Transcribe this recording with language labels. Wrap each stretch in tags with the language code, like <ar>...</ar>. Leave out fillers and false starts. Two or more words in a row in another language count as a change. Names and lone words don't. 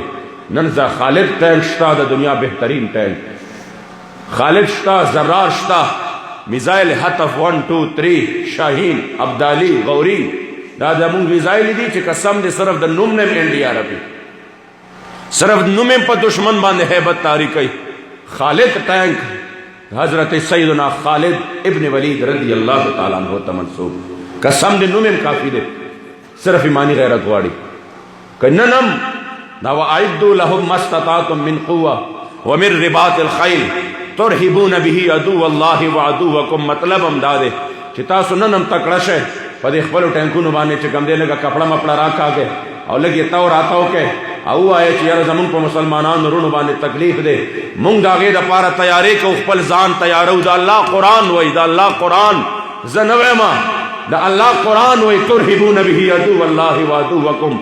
<ps>نن ځا خالد ټینک شته، د دنیا بهترین ټینک خالد شته، زرار شته، میزایل هتف 1 2 3 شاهین ابدالی غوری. دا زمونږ میزایل دي چې قسم دې صرف د نوم نیم انډیا رپي، صرف نوم په دشمن باندې هیبت طاری کوي. خالد ټینک حضرت سیدنا خالد ابن ولید</ps> <ar>رضی اللہ تعالیٰ عنہ</ar> <ps>ته منسوب. قسم دې نوم کافی دی، صرف ایمانی غیرت غواړي. کننم دا</ps> <ar>وَأَعِدُّوا لَهُم مَّا اسْتَطَعْتُم مِّن قُوَّةٍ وَمِن رِّبَاطِ الْخَيْلِ تُرْهِبُونَ بِهِ عَدُوَّ اللَّهِ وَعَدُوَّكُم.</ar> <ps>مطلب هم دا دی چې تاسو نن هم تکړه شئ په دې خپلو ټینکونو باندې چې کوم دی لږه کپړه مپړه راکاږئ او لږ یې تاو راتاو کئ او ووایئ چې یاره زمونږ په مسلمانانو وروڼو باندې تکلیف دی، مونږ د هغې دپاره تیارې کوو، خپل ځان تیارو. د الله قرآن وایي، د الله قرآن زه نه وایم، د الله قرآن وایي</ps> <ar>ترهبون به عدو الله وعدوکم.</ar>